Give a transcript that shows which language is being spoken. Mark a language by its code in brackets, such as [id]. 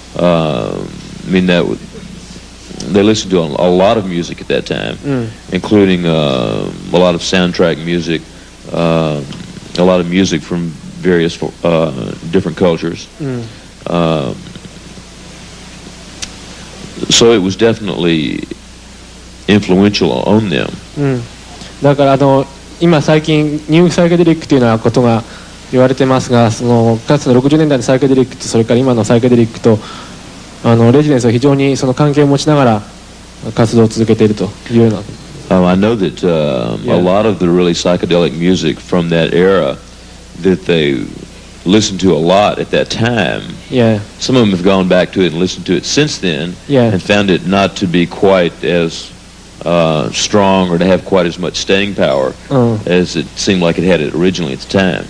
[en] I mean, they listened to a lot of music at that time, including a lot of soundtrack music, a lot of music from various different cultures. So it was definitely influential on them. [ja] だから今最近ニューサイケデリックというようなことが言われてますが、そのかつての60年代のサイケデリックとそれから今のサイケデリックとレジデンスは非常にその関係を持ちながら活動を続けているというような。 [en] I know that a lot of the really psychedelic music from that era that they listened to a lot at that time. Yeah. Some of them have gone back to it and listened to it since then, and found it not to be quite as strong or to have quite as much staying power as it seemed like it had it originally at the time.